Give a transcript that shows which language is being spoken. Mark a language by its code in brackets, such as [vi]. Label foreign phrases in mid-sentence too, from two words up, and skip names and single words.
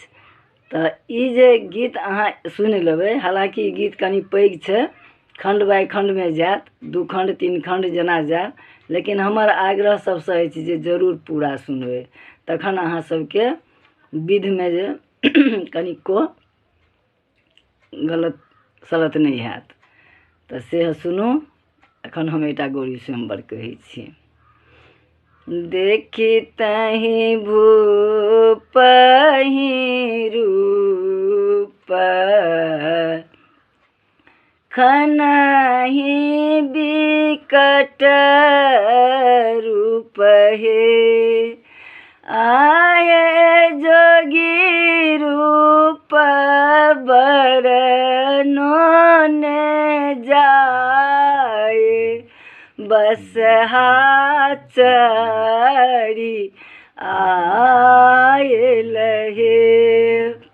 [mai] तऽ ई जे गीत अहाँ सुनि लेबै, हालाँकि ई गीत कनि पैघ छै, खण्ड बाइ खण्डमे जायत, 2 खण्ड 3 खण्ड जेना जायत, लेकिन हमर आग्रह सबसँ अछि जे जरूर पूरा सुनबै, तखन अहाँ सबके विधिमे जे कनिको गलत सलत नहि हैत। तऽ से सुनू। एखन हम एकटा गौरी स्वयंवर कहै छी। देखी तहि भूप रूप, खनहि बिकट रूप हे, आये जोगी रूप बरनो ने जाए, बसहा चढ़ी आयल हे।